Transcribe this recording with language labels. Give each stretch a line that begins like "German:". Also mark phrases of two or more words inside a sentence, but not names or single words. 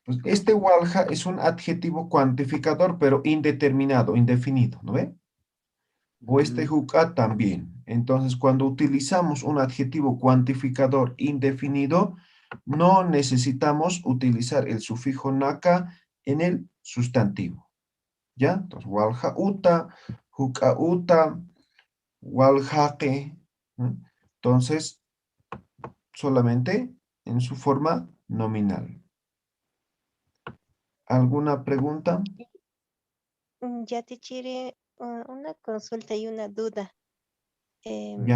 Spanish: Pues este walha es un adjetivo cuantificador, pero indeterminado, indefinido, ¿no ve? O este Ujú. hukah también. Entonces, cuando utilizamos un adjetivo cuantificador indefinido, no necesitamos utilizar el sufijo naka en el sustantivo. ¿Ya? Entonces,
Aymara: walha uta, hukah uta, walhaqe,
Spanish: ¿no? Entonces, solamente en su forma nominal. ¿Alguna pregunta? Ya te tiré una consulta y una duda. Ya,